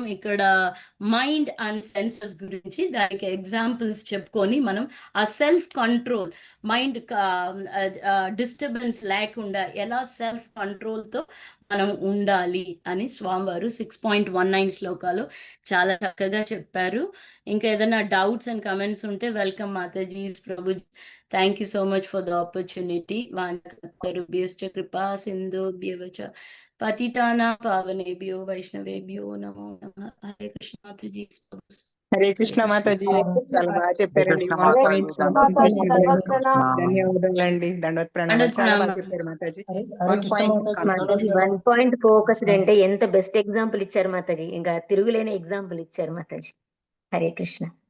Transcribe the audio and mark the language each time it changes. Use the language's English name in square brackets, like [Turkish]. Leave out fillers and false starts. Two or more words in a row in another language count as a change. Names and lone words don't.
[Telugu] ఇక్కడ [English] mind and senses [Telugu] గురించి దానికి ఎగ్జాంపుల్స్ చెప్పుకొని మనం ఆ [English] self control, mind disturbance [Telugu] లేకుండా ఎలా సెల్ఫ్ కంట్రోల్తో మనం ఉండాలి అని స్వామివారు 6.19 శ్లోకాలు చాలా చక్కగా చెప్పారు. ఇంకా ఏదైనా [English] doubts and comments [Telugu] ఉంటే వెల్కమ్ మాతాజీ, ప్రభు. [English] Thank you so much for the opportunity. [Sanskrit] వాంఛ కృపా సింధుభ్యవచ పతితానాం పావనేభ్యో వైష్ణవేభ్యో నమో నమః. [Telugu] హరే కృష్ణ మాతాజీ. హరే కృష్ణ మాతాజీ చాలా బాగా చెప్పారండి. కృష్ణ వన్ మాతాజీ, పాయింట్ దండవత్ మాతాజీ, దండవత్ ప్రణామాలు. ధన్యవాదాలండి. దండవత్ ప్రణామాలు. చాలా బాగా చెప్పారు మాతాజీ. [English] one point [Telugu] మాతాజీ [English] 1 point focused [Telugu] అంటే ఎంత [English] best example [Telugu] ఇచ్చారు మాతాజీ. ఇంకా తిరుగులేని ఎగ్జాంపుల్ ఇచ్చారు మాతాజీ. హరే కృష్ణ.